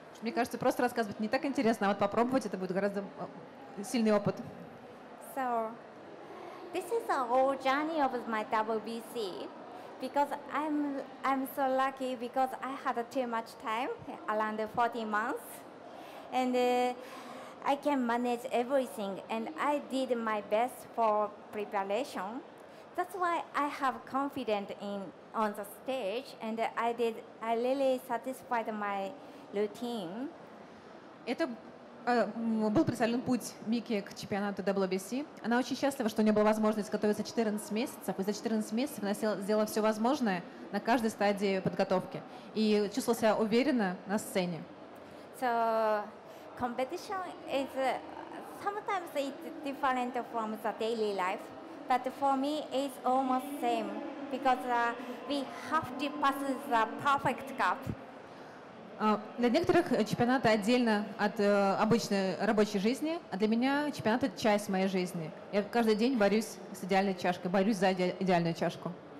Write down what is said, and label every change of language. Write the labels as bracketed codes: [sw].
[ru] Мне кажется, просто рассказывать не так интересно, а вот попробовать это будет гораздо сильный опыт. [en] So this is the whole journey of my WBC. Because I'm so lucky because I had too much time, around 40 months, and I can manage everything, and I did my best for preparation. That's why I have confidence on the stage, and I really satisfied my routine. [ru] Это был представлен путь Мики к чемпионату WBC. Она очень счастлива, что у нее была возможность готовиться 14 месяцев, и за 14 месяцев она сделала все возможное на каждой стадии подготовки. И чувствовала себя уверенно на сцене. [en] So competition is sometimes it's different from the daily life, but for me it's almost same because we have to pass the perfect cup. [ru] Для некоторых чемпионаты отдельно от обычной рабочей жизни, а для меня чемпионат — это часть моей жизни. Я каждый день борюсь с идеальной чашкой, борюсь за идеальную чашку.